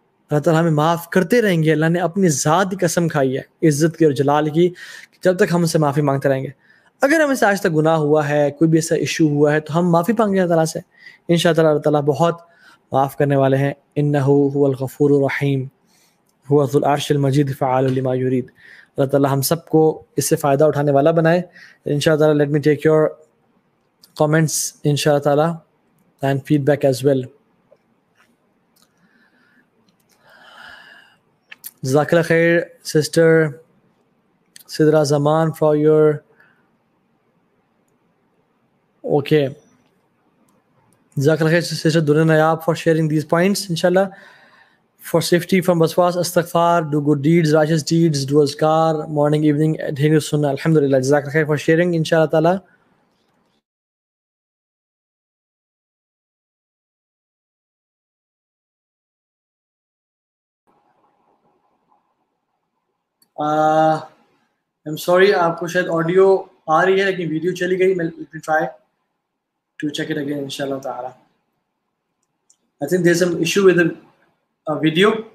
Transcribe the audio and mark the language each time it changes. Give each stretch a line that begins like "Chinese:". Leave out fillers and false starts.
Urdu: اللہ تعالیٰ ہمیں معاف کرتے رہیں گے. اللہ نے اپنی ذات کی قسم کھائی ہے, عزت کی اور جلال کی, کہ جب تک ہم سے معافی مانگتے رہیں گے. اگر ہمیں سے آج تک گناہ ہوا ہے, کوئی بھی ایسا ایشو ہوا ہے, تو ہم معافی مانگیں اللہ تعالیٰ سے. انشاءاللہ اللہ تعالیٰ بہت معاف کرنے والے ہیں.
Arabic: انہ هو الغفور الرحیم هو ذو العرش المجید فعال لما یرید.
Urdu: اللہ تعالیٰ ہم سب کو اس سے فائدہ اٹھانے والا بنائے.
English: انشاءاللہ let me take your comments inshallah ta'ala and feedback as well. Jazakallah khair sister Sidra Zaman for your okay. Jazakallah khair sister Dunya Nayab for sharing these points. Inshallah, for safety from waswas, astaghfar, do good deeds, righteous deeds, do azkar, morning, evening, adhere to sunnah. Alhamdulillah. Jazakallah khair for sharing inshallah ta'ala. I'm sorry,
Urdu: آپ کو شاید audio آ رہی ہے لیکن video چلی گئی.
English: Let me try to check it again inshallah ta'ala. I think there's some issue with the video.